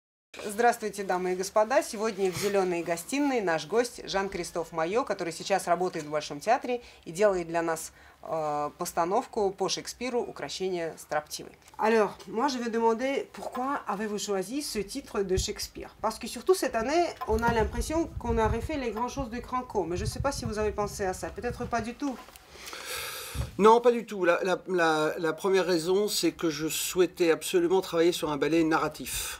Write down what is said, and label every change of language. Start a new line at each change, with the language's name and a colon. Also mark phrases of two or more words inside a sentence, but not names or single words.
Russian: Здравствуйте, дамы и господа. Сегодня в «Зеленой гостиной» наш гость Жан-Кристоф Майо, который сейчас работает в Большом театре и делает для нас постановку по Шекспиру «Укрощение строптивой».
French: Alors, moi je vais demander pourquoi avez-vous choisi ce titre de Shakespeare? Parce que surtout cette année, on a l'impression qu'on a refait les grandes choses de Cranco, mais je ne sais pas si vous avez pensé à ça, peut-être pas du tout. Non, pas du tout. La première raison, c'est que je souhaitais absolument travailler sur un ballet narratif.